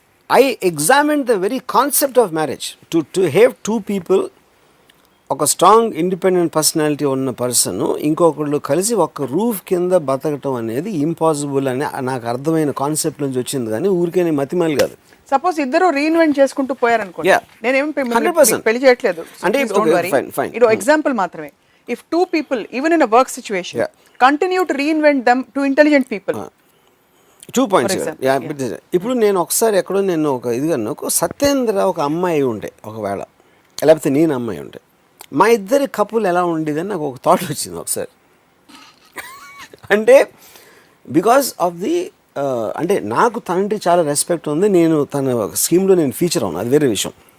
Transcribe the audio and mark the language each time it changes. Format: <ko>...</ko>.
<en>I examine the very concept of marriage. To have two people,</en> <te>ఒక strong independent personality ఉన్న person ఇంకొకళ్ళు కలిసి ఒక రూఫ్ కింద బతకటం అనేది ఇంపాసిబుల్ అని నాకు అర్థమైన కాన్సెప్ట్ నుంచి వచ్చింది, కానీ ఊరికే మతిమాలి కాదు. సపోజ్ ఇద్దరు రీఇన్వెంట్ చేసుకుంటూ పోయారనుకోండి, నేనేం పెళ్లి చేయట్లేదు అంటే ఇది ఎగ్జాంపుల్ మాత్రమే.</te> <en>If two people, even in a work situation, continue to reinvent them to intelligent people. 2 points.</en> <te>ఇప్పుడు నేను ఒకసారి ఎక్కడో నేను ఒక ఇదిగాను, ఒక సత్యేంద్ర ఒక అమ్మాయి ఉంటే ఒకవేళ, లేకపోతే నేను అమ్మాయి ఉంటే, మా ఇద్దరి కపుల్ ఎలా ఉండేదని నాకు ఒక థాట్ వచ్చింది ఒకసారి. అంటే బికాస్ ఆఫ్ ది అంటే నాకు తనంటే చాలా రెస్పెక్ట్ ఉంది, నేను తన స్కీమ్లో నేను ఫీచర్ అవును, అది వేరే విషయం.</te>